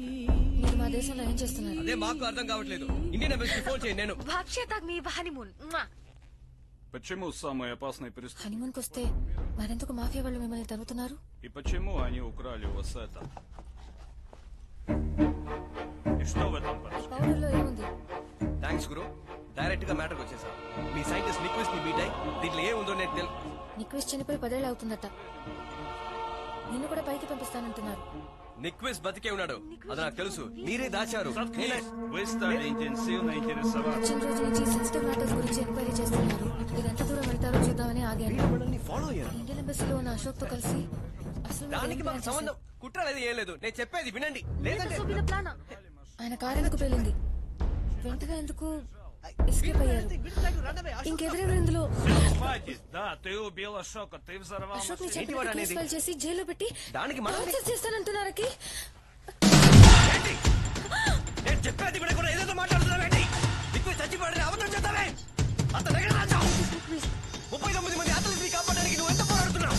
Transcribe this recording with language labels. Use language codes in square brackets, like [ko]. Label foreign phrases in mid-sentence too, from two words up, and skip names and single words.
[te] మీరు మా దేశంలో ఏం చేస్తున్నారు? అదే మాకు అర్థం కావట్లేదు. [en] Indian embassy [te] ఫోన్ చేయండి. నేను [ru] Вообще так [te] మీ హనీమూన్. [ru] Почему самые опасные преступники? [te] హనీమూన్కి వస్తే మరెందుకు మాఫియా వాళ్ళు మిమ్మల్ని తరుగుతున్నారు? [ru] И почему они украли у вас это? И что в этом происходит? [te] పౌడర్లో ఏముంది? థ్యాంక్స్ గురు. డైరెక్ట్ గా మ్యాటర్కి వచ్చేసా. మీ సైంటిస్ట్ నిక్విస్ట్ ని మీట్ అయ్యి దీంట్లో ఏ ఉందో నేను నిక్విస్ట్ చనిపోయి 10 ఏళ్ళు అవుతుందట. నిన్ను కూడా పైకి పంపిస్తానంటున్నారు. నిక్విస్ట్ బతికే ఉన్నాడు, అది నాకు తెలుసు. మీరే దాచారు. [ru] Заткнись! Вы стали интенсивно интересоваться. [te] వచ్చిన రోజు నుంచి [en] sensitive matters [te] గురించి ఎంక్వైరీ చేస్తున్నారు. మీరు ఎంత దూరం వెళ్తారో చూద్దామని ఆగాను. మనల్ని ఫాలో అయ్యారు. [en] Indian embassy [te] ఉన్న అశోక్ తో కలిసి అసలు మీరు దానికి ఏం మాకు ప్లాన్ సంబంధం కుట్ర లేదు, ఏం లేదు. నేను చెప్పేది వినండి. లేదంటే చేశారు? ఆయన కారు ఎందుకు పేలింది? వెంటనే ఎందుకు ఎస్కేప్ అయ్యారు? ఇంకెవరెవరు ఇందులో? [ru] Хватит! Да, ты убил Ашока, ты взорвал [te] అశోక్ ని [ru] машину. [te] చెప్పినట్టు [en] case file [te] చేసి జైల్లో పెట్టి దానికి మనం టార్చర్ చేస్తానంటున్నారకి. నేను చెప్పేది వినకుండా ఏదేదో మాట్లాడుతున్నావేంటి? నిక్విస్ట్ చచ్చిపోయాడని అబద్ధం చెప్తావే. అతను ఎక్కడ దాచావు? 39 మంది అతలిని కాపాడడానికి నువ్వు ఎంత పోరాడుతున్నావు?